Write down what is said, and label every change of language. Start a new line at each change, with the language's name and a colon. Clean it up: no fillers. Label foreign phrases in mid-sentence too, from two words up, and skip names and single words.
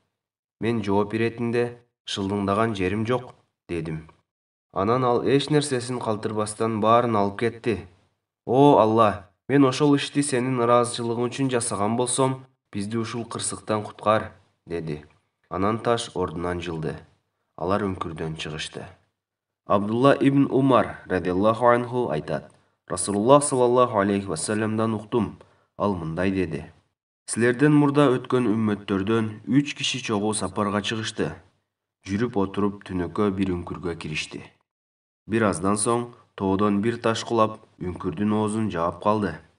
Kyrgyz: Мен жооп беретинде: Шылдыңдаган жерим жок, дедим. Анан ал эч нерсесин калтырбастан баарын алып кетти. О Алла, мен ошол ишти сенин ыраазычылыгың үчүн жасаган болсом, бизди ушул кырсыктан куткар, деди. Анан таш ордунан жылды. Алар үңкүрдөн чыгышты. Абдулла ибн Умар
Arabic: رضي الله عنه
Kyrgyz: айтат: Расулуллах
Arabic: صلى الله عليه
Kyrgyz: вассаламдан уктум. Ал мындай деди: Силерден мурда өткөн үммөттөрдөн 3 киши чогуу сапарга чыгышты. Жүрүп отуруп түнөккө бир үңкүргө киришти. Бир аздан соң тоодон бир таш кулап үңкүрдүн оозун жаап калды.